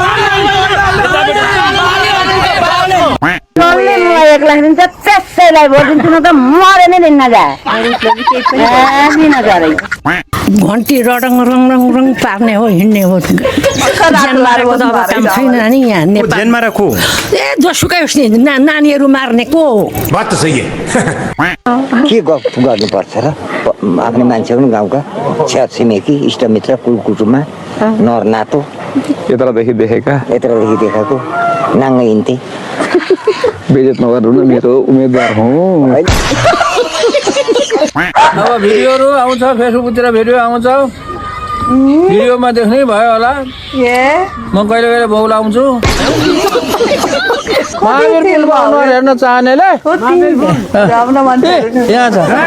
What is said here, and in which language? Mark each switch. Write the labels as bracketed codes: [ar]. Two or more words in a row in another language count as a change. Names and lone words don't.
[ne] मलाई 1 लाख दिन्छ त्यसैलाई भोट दिन्छु न त मरे नै दिन नजा दिन नजारै घन्टी रडङ रङ रङ रङ पार्ने हो हिँड्ने हो ज्यानमारेको त अब काम छैन नि यहाँ नेपाल ज्यानमारा को ए जोसुकै होस् नि नानीहरू मार्ने को [hi] बात तो सही है [ne] के गर्नुपर्छ र आफ्नो मान्छे पनि गाउँका छ्या छिमेकी इष्टमित्र कुलकुटुममा नर नातो यत्रदेखि देखेका यत्रदेखि देखाएको नाङ्गै हिँड्थे बेइज्जत नगर्नु न मेरो उम्मेदवार हुँ अब भिडियोहरू आउँछ फेसबुकतिर भिडियो आउँछ भिडियोमा देख्नै भयो होला म कहिले कहिले बाउला आउँछु महावीर पुलमा अनुहार हेर्न चाहनेले यहाँ छ